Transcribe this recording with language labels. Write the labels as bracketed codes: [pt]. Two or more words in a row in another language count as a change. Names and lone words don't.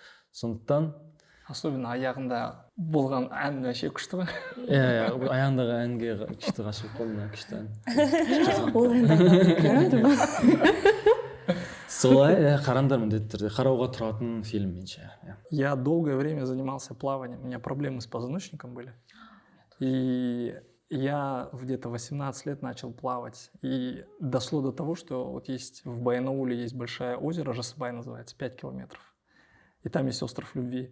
[kk] Сондықтан особенно аяғында болған ән вообще күшті ғой. аяғындағы әнге күшті ғашық болдым, күшті ән. Ол әнді Солай, қараңдар міндетті түрде, қарауға тұратын фильм меніңше. [ru] Я долгое время занимался плаванием, у меня проблемы с позвоночником были. И я где-то 18 лет начал плавать. И дошло до того, что вот есть в Баянауле есть большое озеро, Жасыбай называется, 5 километров. И там есть остров любви.